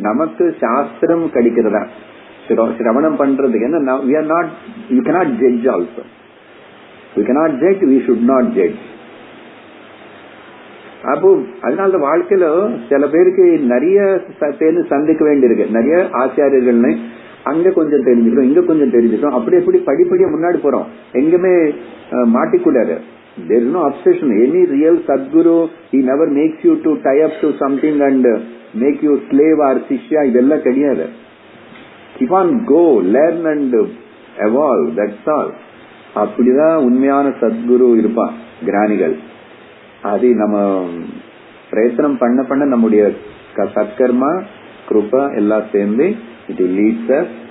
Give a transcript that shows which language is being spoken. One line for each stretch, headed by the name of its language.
Tamil: நமக்கு சாஸ்திரம் கடிக்கிறதா சிரவணம் பண்றதுக்கு. ஏன்னா
English: we are not, you cannot judge also. We cannot judge, we should not judge.
Tamil: அப்போ அதனால வாழ்க்கையில சில பேருக்கு நிறைய பேர் சந்திக்க வேண்டியிருக்கு, நிறைய ஆச்சாரியர்கள்னு. அங்க கொஞ்சம் தெரிஞ்சுக்கிறோம், இங்க கொஞ்சம் தெரிஞ்சுக்கிறோம், அப்படி எப்படி படிப்படியா முன்னாடி போறோம். எங்குமே மாட்டிக்கூடாது.
English: there is no obsession. Any real Sadguru, he never makes you to tie up to something and make you slave or shishya.
Tamil: இதெல்லாம் கிடையாது.
English: keep on go, learn and evolve, that's all.
Tamil: அப்படிதான் உண்மையான சத்குரு இருப்பான், ஞானிகள். அது நம்ம பிரயத்தனம் பண்ண பண்ண நம்முடைய சத்கர்மா கிருபா எல்லாம் சேர்ந்து
English: it will lead us.